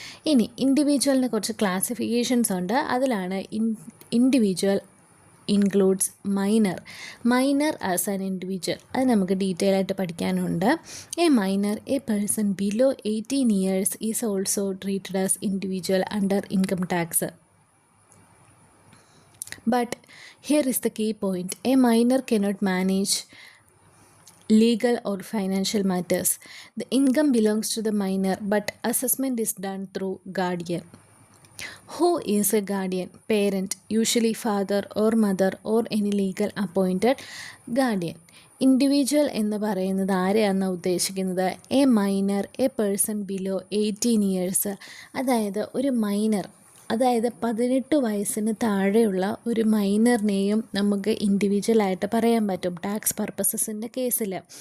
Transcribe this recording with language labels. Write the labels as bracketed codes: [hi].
[ml] ഇനി ഇൻഡിവിജ്വലിന് കുറച്ച് ക്ലാസിഫിക്കേഷൻസ് ഉണ്ട്. അതിലാണ് [en] Individual includes minor as an individual. [ml] അത് നമുക്ക് ഡീറ്റെയിൽ ആയിട്ട് പഠിക്കാനുണ്ട്. [en] A minor, a person below 18 years is also treated as individual under income tax. But here is the key point. A minor cannot manage legal or financial matters. The income belongs to the minor, but assessment is done through guardian. Who is a guardian? Parent, usually father or mother or any legal appointed guardian. [ml] Individual എന്ന് പറയുന്നത് ആരെയാണ് ഉദ്ദേശിക്കുന്നത്? [en] A minor, a person below 18 years. [ml] അതായത് ഒരു minor, അതായത് 18 വയസ്സിന് താഴെയുള്ള ഒരു മൈനറിനെയും നമുക്ക് ഇൻഡിവിജ്വലായിട്ട് പറയാൻ പറ്റും ടാക്സ് പർപ്പസസിൻ്റെ കേസിൽ.